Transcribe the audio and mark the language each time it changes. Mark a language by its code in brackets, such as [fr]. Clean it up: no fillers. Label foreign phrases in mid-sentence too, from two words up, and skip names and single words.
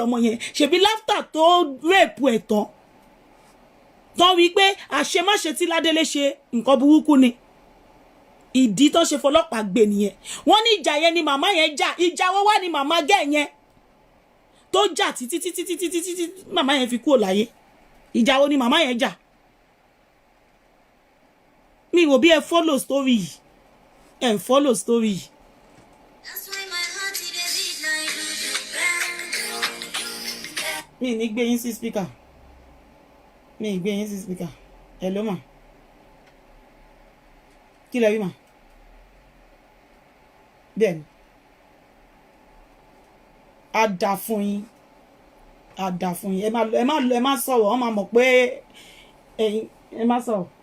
[yo] ọmọ yẹn ṣèbí láftà tó rèpù ẹ̀ tán wí pé àṣemáṣe tí Ládélé ṣe nǹkan burúkú ni ìdí tó ṣe fọlọ́pàá gbé nìyẹn wọ́n ní ìjà yẹn ni màmá yẹn jà ìjà wọ́n wà ní màmá gẹ̀ yẹn tó jà títí màmá yẹn fi kúrò láyé ìjà wo ni màmá yẹn jà mi wò bí ẹ [en] follow story [yo] yìí ẹ [en] follow story [yo] yìí. mi ní gbé yín sí speaker mi gbé yín sí speaker hello ma kí lẹ rí ma bẹ́ẹ̀ ni a dà fún yín ẹ má sọ̀rọ̀ wọ́n máa mọ̀ pé ẹ má sọ̀rọ̀